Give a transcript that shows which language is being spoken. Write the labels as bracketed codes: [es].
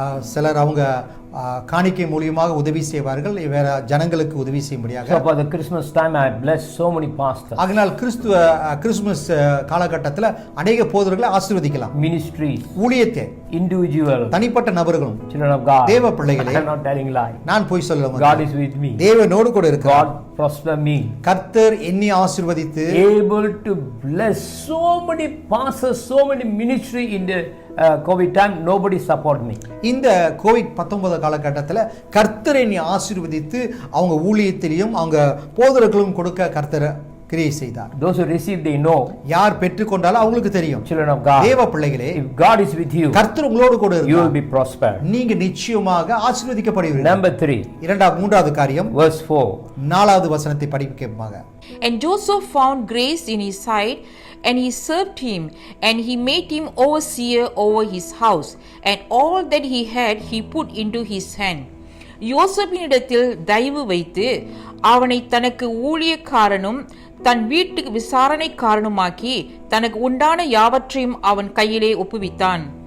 [ta] சிலர் அவங்க காணிக்கை மூலமாக உதவி செய்வார்கள், வேற ஜனங்களுக்கு உதவி செய்யும்படியாக. [en] So for the Christmas time I blessed so many pastors. [ta] அதனால் கிறிஸ்துமஸ் காலகட்டத்தில் [hi] अनेक [ta] போதகர்களை ஆசீர்வதிக்கலாம். [en] Ministries, [ta] ஊழியத்தை, [en] individual, [ta] தனிப்பட்ட நபர்களும், [en] children of God, [ta] தேவ பிள்ளைகளே, [en] I am not telling lie. [ta] நான் போய் சொல்லல. [en] God is with me. [ta] தேவனோடு கூட இருக்கிறார். [en] God prosper me. [ta] கர்த்தர் என்னை ஆசீர்வதித்து [en] able to bless so many pastors, so many ministry in the COVID time. Nobody support me. [ta] இந்த கோவிட் 19 காலகட்டத்தில் கர்த்தர் என்னை ஆசீர்வதித்து அவங்க ஊழியத்திலையும் அவங்க போதகர்களும் கொடுக்க கர்த்தர் கிரியை செய்தார். [en] Those who receive they know. [ta] யார் பெற்றுக்கொண்டாலும் அவங்களுக்கு தெரியும். [en] Children of God, [ta] தேவ பிள்ளைகளே, [en] if God is with you, [ta] கர்த்தர் உங்களோடு கூட [en] you will [ta] இருக்கிறார், [en] be prospered. [ta] நீங்க நிச்சயமாக ஆசீர்வதிக்கப்படுவீர்கள். [en] Number 3, [ta] மூன்றாவது காரியம், [en] verse 4. [ta] 4வது வசனத்தை படிக்கமாக. [en] And Joseph found grace in his sight, and he served him, and he made him overseer over his house, and all that he had he put into his hand. [ta] யோசேப்பினிடத்தில் தயவு வைத்து அவனை தனக்கு ஊழியக்காரனும் தன் வீட்டுக்கு விசாரணைக்காரனுமாக்கி தனக்கு உண்டான யாவற்றையும் அவன் கையிலே ஒப்புவித்தான்.